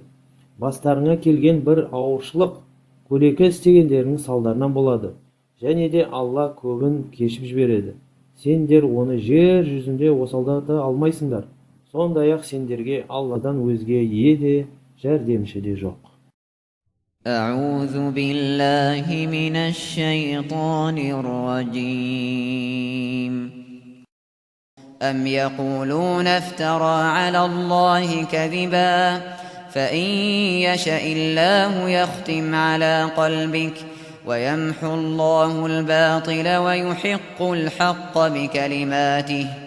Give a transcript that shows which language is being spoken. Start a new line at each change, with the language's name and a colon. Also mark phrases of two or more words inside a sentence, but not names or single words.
Kazakh: Бастарыңа келген бір ауыршылық көлекі істегендерінің салдарынан болады. Және де Алла көбін кешіп жібереді. Сендер оны жер жүзінде осалдата алмайсыңдар. Сондай-ақ сендерге Алладан өзге ие де, жәрдемші де жоқ.
Arabic: أعوذ بالله من الشيطان الرجيم أم يقولون افترى على الله كذبا فإن يشأ الله يختم على قلبك ويمحو الله الباطل ويحق الحق بكلماته